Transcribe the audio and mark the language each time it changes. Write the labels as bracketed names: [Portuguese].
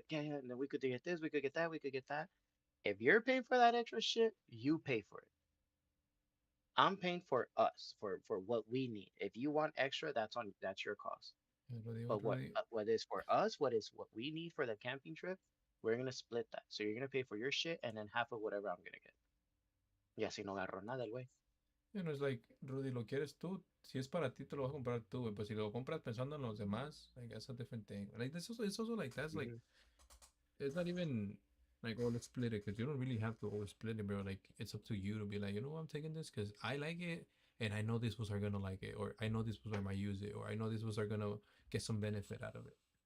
[English] And then we could get this, we could get that, we could get that. If you're paying for that extra shit, you pay for it. I'm paying for us for what we need. If you want extra, that's your cost. Rudy, But what Rudy. what is for us, what we need for the camping trip, We're gonna split that. So you're gonna pay for your shit and then half of whatever I'm gonna get. [Spanish] Y así no agarro nada el güey. [English] You know, it's like, Rudy, [Spanish] ¿lo quieres tú? Si es para ti, te lo vas a comprar tú, güey. Pero si lo compras pensando en los demás, like, [English] that's a different thing. Like, it's also like, that's like, it's not even like, oh, let's split it, because you don't really have to always split it, bro. Like, it's up to you to be like, you know what, I'm taking this because I like it, and I know these ones are gonna like it, or I know these ones are might use it, or I know these ones are gonna get some benefit out of it.